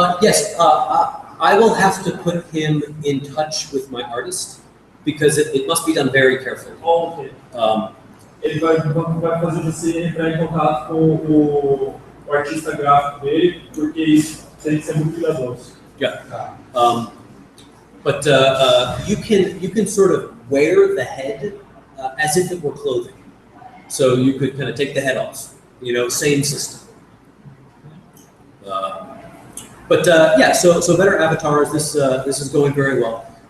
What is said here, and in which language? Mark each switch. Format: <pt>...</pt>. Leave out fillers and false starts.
<en>Yes, I will have to put him in touch with my artist because it must be done very carefully. Okay.</en> <pt>Ele vai fazer você entrar em contato com o artista gráfico dele, porque isso tem que ser muito cuidadoso.</pt> <en>Yeah. But you can sort of wear the head as if it were clothing. So you could kind of take the head off. Same system. But yeah, so better avatars. This is going very well.</en>